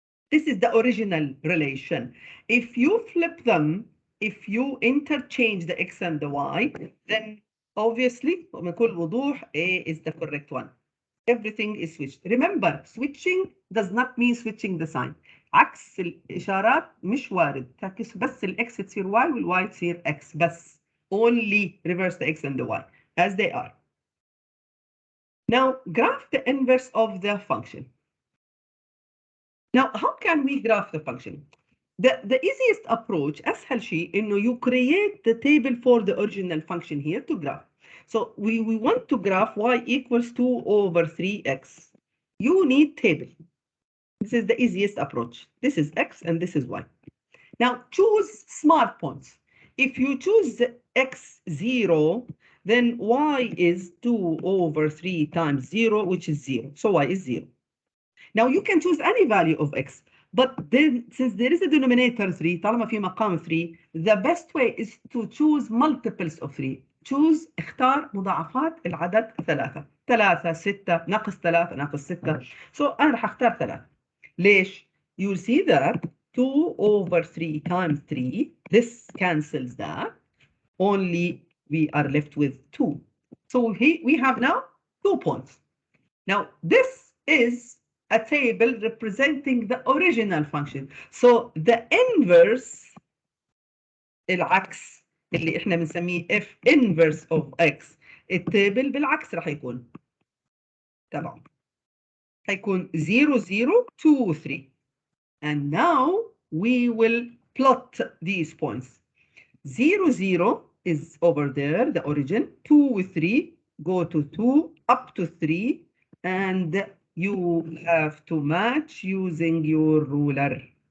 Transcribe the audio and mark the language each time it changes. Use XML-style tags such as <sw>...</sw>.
<en>This is the original relation. If you flip them, if you interchange the x and the y, then obviously</en> <ar>بكل وضوح</ar> <en>A is the correct one. Everything is switched. Remember, switching does not mean switching the sign.</en> <ar>عكس الإشارات مش وارد. تعكس بس الx تصير y والy تصير x بس.</ar> <en>Only reverse the x and the y as they are. Now graph the inverse of the function. Now, how can we graph the function? The easiest approach,</en> <ar>أسهل شيء إنه</ar> <en>you create the table for the original function here to graph. So we want to graph y equals 2 over 3x. You need table. This is the easiest approach. This is x and this is y. Now choose smart points. If you choose x 0, then y is 2 over 3 times 0, which is 0. So y is 0. Now you can choose any value of x, but then since there is a denominator 3,</en> <ar>طالما في مقام 3,</ar> <en>the best way is to choose multiples of 3. Choose</en> <ar>اختار مضاعفات العدد 3. 3 6 ناقص 3 ناقص 6. So أنا راح أختار 3. ليش؟</ar> <en>You'll see that 2 over 3 times 3, this cancels that. Only we are left with 2. So we have now 2 points. Now this is a table representing the original function. So the inverse،</en> <ar>العكس اللي احنا بنسميه</ar> <en>f inverse of x،</en> <ar>التابل بالعكس راح يكون تبعه هيكون 0 0 2 3.</ar> <en>And now we will plot these points. 0 0 is over there, the origin. 2 with 3 go to 2 up to 3, and you have to match using your ruler.</en>